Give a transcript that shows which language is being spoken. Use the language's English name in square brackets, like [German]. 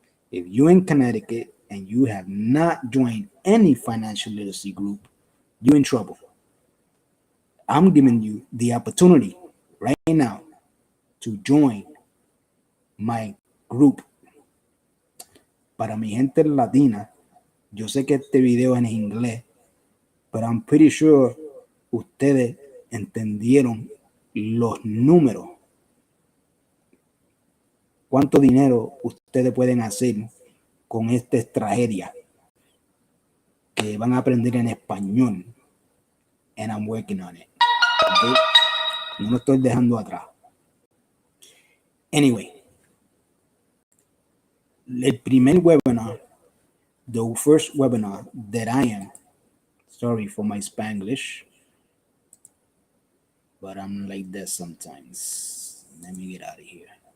[English] If you're in Connecticut and you have not joined any financial literacy group, you're in trouble. I'm giving you the opportunity right now to join my group. [Spanish] Para mi gente latina, yo sé que este video es en inglés, [English] but I'm pretty sure [Spanish] ustedes entendieron los números. ¿Cuánto dinero ustedes pueden hacer con esta tragedia que van a aprender en español? [English] And I'm working on it. Okay? [Spanish] No lo estoy dejando atrás. [English] Anyway, [Spanish] el primer webinar, [English] the first webinar that I am, sorry for my Spanglish, but I'm like that sometimes. Let me get out of here.